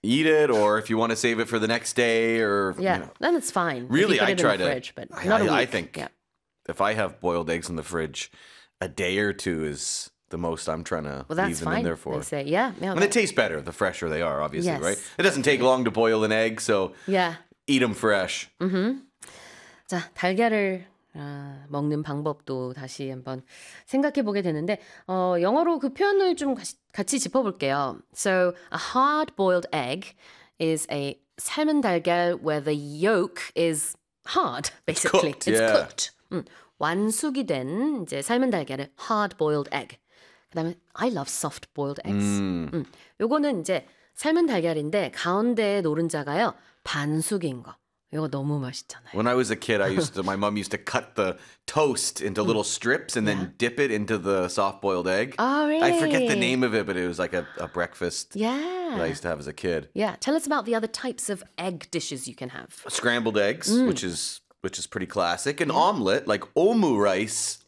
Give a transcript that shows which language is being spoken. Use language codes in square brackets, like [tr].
[en] Eat it, or if you want to save it for the next day or... Yeah, you know. Then it's fine. Really, I try to... fridge, but not I think if I have boiled eggs in the fridge, a day or two is the most I'm trying to leave them in there for. Well, that's fine, they say. Yeah. And they taste better, the fresher they are, obviously, yes. right? It doesn't take long to boil an egg, so... Yeah. Eat them fresh. Mm-hmm. [ko] 자, 달걀을 먹는 방법도 다시 한번 생각해 보게 되는데 영어로 그 표현을 좀 같이 짚어볼게요. [en] So, a hard-boiled egg is a [ko] 삶은 달걀 [en] where the yolk is hard, basically. It's cooked. Yeah. It's cooked. [ko] 완숙이 된 이제 삶은 달걀을 [en] hard-boiled egg. [ko] 그 다음에 [en] I love soft-boiled eggs. [ko] 요거는 이제 삶은 달걀인데 가운데 노른자가요. 반숙인 거. 이거 너무 맛있잖아요. [en] When I was a kid, my mom used to cut the toast into little strips and then dip it into the soft-boiled egg. Oh, really? I forget the name of it, but it was like a breakfast that I used to have as a kid. Yeah. Tell us about the other types of egg dishes you can have. Scrambled eggs, which is pretty classic. An omelet, like omu rice.